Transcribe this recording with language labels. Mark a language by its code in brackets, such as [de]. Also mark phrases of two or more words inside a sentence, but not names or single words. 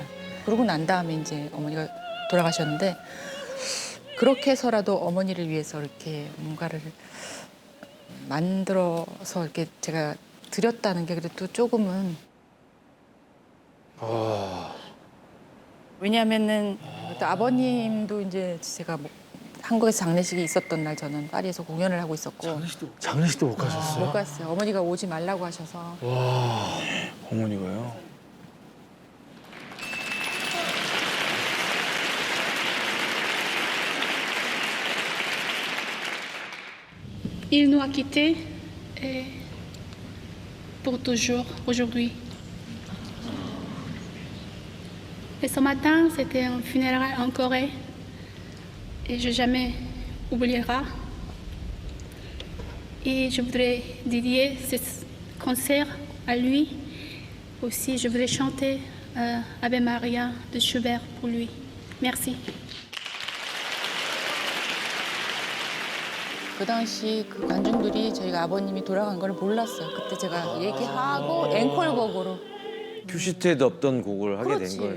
[ko] 그러고 난 다음에 이제 어머니가 돌아가셨는데 그렇게 해서라도 어머니를 위해서 이렇게 뭔가를 만들어서 이렇게 제가 드렸다는 게 그래도 조금은 왜냐하면은 또 아버님도 이제 제가 뭐 한국에서 장례식이 있었던 날 저는 파리에서 공연을 하고 있었고 장례식도 못 가셨어요? 못 갔어요. 어머니가 오지 말라고 하셔서 어머니가요? [fr] Il nous a quittés et pour toujours aujourd'hui. Et ce matin, c'était un funérail en Corée et je jamais oubliera. Et je voudrais dédier ce concert à lui. Aussi, je voudrais chanter Ave Maria de Schubert pour lui. Merci. [ko] 그 당시 그 관중들이 저희가 아버님이 돌아간 걸 몰랐어요. 그때 제가 얘기하고 앵콜곡으로 큐시트에도 없던 곡을 하게 그렇지. 된 거예요.